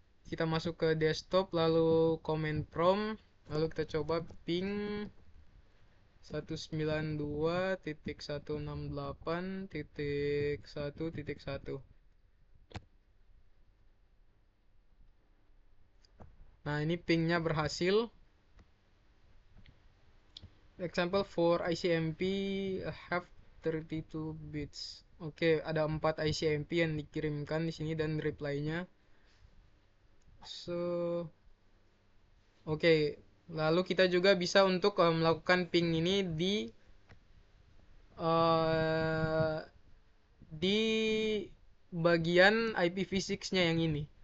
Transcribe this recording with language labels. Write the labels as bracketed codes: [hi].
[id] Kita masuk ke desktop, lalu command prompt, lalu kita coba ping 192.168.1.1. Nah, ini pingnya berhasil. [en] Example for ICMP have 32 bits. [id] Oke, ada 4 ICMP yang dikirimkan di sini dan reply-nya. So, oke. Lalu kita juga bisa untuk melakukan ping ini uh, di bagian IPv6-nya yang ini.